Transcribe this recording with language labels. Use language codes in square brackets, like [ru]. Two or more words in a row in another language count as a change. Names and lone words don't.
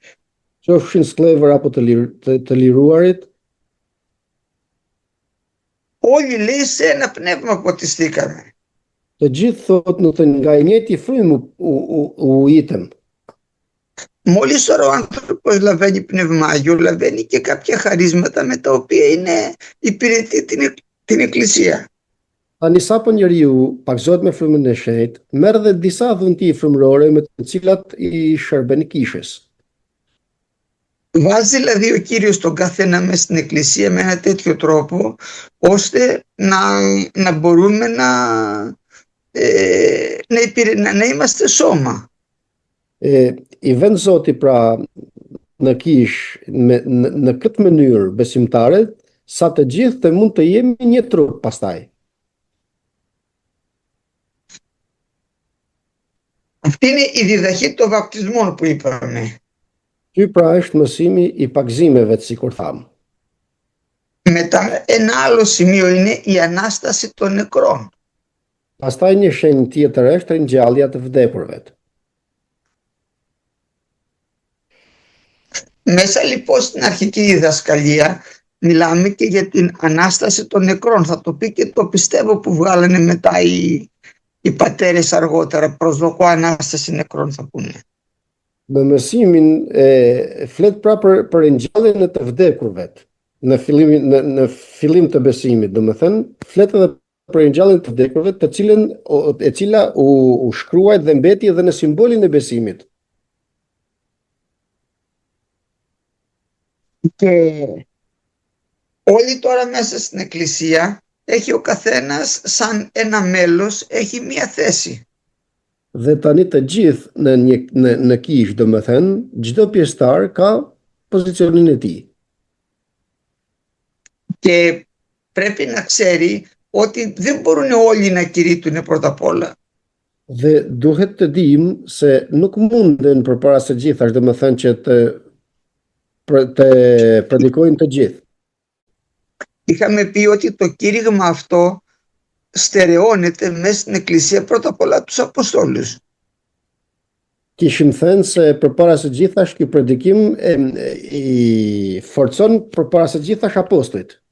[sq] qofshin sklever apo të liruarit, [el] όλοι λέει σε ένα πνεύμα ποτιστήκαμε. [sq] të gjithë thot në të nga i njëjti frymë u ujitëm. [el] Μόλις τώρα ο άνθρωπος λαβαίνει Πνεύμα Άγιο, λαβαίνει και κάποια χαρίσματα με τα οποία είναι υπηρετεί την Εκκλησία. [sq] Tani sapo njeriu pagzohet me frymën e shenjtë, merr dhe disa dhunti frymërore me të cilat i shërben kishës. [el] Βάζει δηλαδή ο Κύριος τον καθένα μέσα στην Εκκλησία με ένα τέτοιο τρόπο, ώστε να μπορούμε να είμαστε σώμα. [sq] I vend Zoti pra në kish në këtë mënyrë besimtare, sa të gjithë të mund të jemi një trup pastaj. [el] Αυτή είναι η διδαχή των βαπτισμών που είπαμε. [sq] Ky pra është mësimi i pagzimeve, sikur thamë. [el] Μετά ένα άλλο σημείο είναι η Ανάσταση των νεκρών. [sq] Pastaj një shenjë tjetër është ringjallja të vdekurve. [el] Μέσα λοιπόν στην αρχική διδασκαλία μιλάμε και για την Ανάσταση των νεκρών. Θα το πει και το πιστεύω που βγάλανε μετά οι πατέρες αργότερα. Προσδοκώ Ανάσταση νεκρών θα πούνε. [sq] Në mësimin flet pra për ringjalljen e të vdekurve. Në fillim të besimit, domethënë, flet edhe për ringjalljen të vdekurve, e cila u shkruajt dhe mbeti edhe në simbolin e besimit. [el] Και όλοι τώρα μέσα στην Εκκλησία έχει ο καθένας σαν ένα μέλος, έχει μία θέση. [sq] Dhe tani të gjithë në kish, domethënë, çdo pjesëtar ka pozicionin e tij. [el] Και πρέπει να ξέρει ότι δεν μπορούν όλοι να κηρύττουν πρώτα απ' όλα. [sq] Dhe duhet të dim se nuk munden përpara së gjithash, domethënë që të predikojnë të gjithë. [el] Είχαμε πει ότι το κήρυγμα αυτό στερεώνεται μέσα στην Εκκλησία πρώτα απ' όλα τους Αποστόλους. [sq] Kishim thënë se përpara së gjithash ky predikim i forcon përpara së gjithash apostujt.